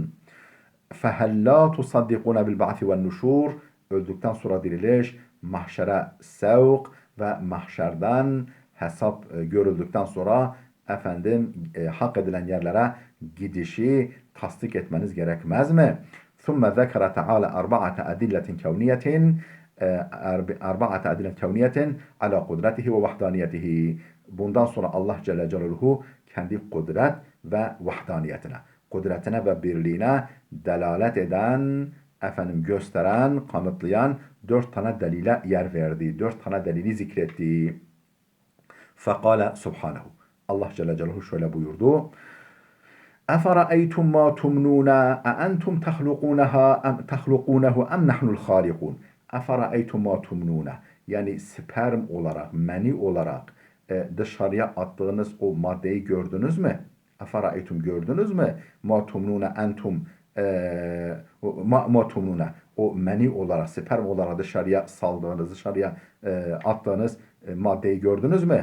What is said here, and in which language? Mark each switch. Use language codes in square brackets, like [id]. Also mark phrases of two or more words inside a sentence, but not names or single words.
[ar] فهلا تصدقون بالبعث والنشور. Öldükten sonra diriliş, mahşere sevk ve mahşerden hesap görüldükten sonra efendim hak edilen yerlere gidişi tasdik etmeniz gerekmez mi? ثم ذكر تعالى أربعة أدلة كونية أربعة أدلة كونية على قدرته ووحدانيته. [tr] Bundan sonra Allah Celle Celaluhu kendi kudret ve vahdaniyetine, kudretine ve birliğine delalet eden, efendim gösteren, kanıtlayan 4 tane delile yer verdi. 4 tane delili zikretti. [ar] فقال سبحانه. [tr] Allah Celle Celaluhu şöyle buyurdu. [ar] اَفَرَأَيْتُمْ مَا تُمْنُونَ اَاَنْتُمْ تَخْلُقُونَهُ اَمْ نَحْنُ الْخَالِقُونَ. اَفَرَأَيْتُمْ مَا تُمْنُونَ. [tr] Yani sperm olarak, meni olarak dışarıya attığınız o maddeyi gördünüz mü? Efara'aytum gördünüz mü? [ar] ما تمنون أنتم ما تمنون [tr] o meni olarak, sperm olarak dışarıya saldığınız, dışarıya attığınız maddeyi gördünüz mü?